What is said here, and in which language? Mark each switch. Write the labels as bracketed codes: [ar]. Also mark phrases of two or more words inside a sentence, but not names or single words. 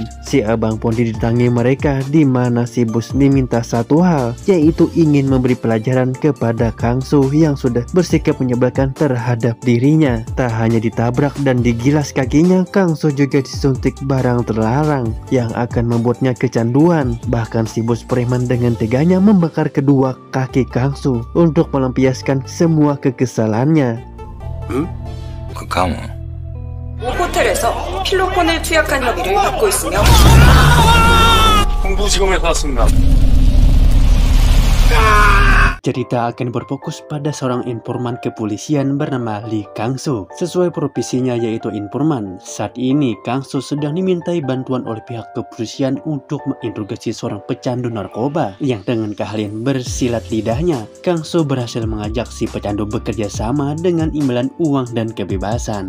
[id] Si abang pun didatangi mereka, di mana si bos diminta satu hal, yaitu ingin memberi pelajaran kepada Kang Su yang sudah bersikap menyebalkan terhadap dirinya. Tak hanya ditabrak dan digilas kakinya, Kang Su juga disuntik barang terlarang yang akan membuatnya kecanduan. Bahkan si bos preman dengan teganya membakar kedua kaki Kang Su untuk melampiaskan semua kekesalannya. [ko] 가문 호텔에서 필로폰을 투약한 혐의를 받고 있으며 홍보지검에서 왔습니다. [id] Cerita akan berfokus pada seorang informan kepolisian bernama Lee Kang Su. Sesuai profesinya yaitu informan, saat ini Kang Su sedang dimintai bantuan oleh pihak kepolisian untuk menginterogasi seorang pecandu narkoba yang dengan keahlian bersilat lidahnya, Kang Su berhasil mengajak si pecandu bekerja sama dengan imbalan uang dan kebebasan.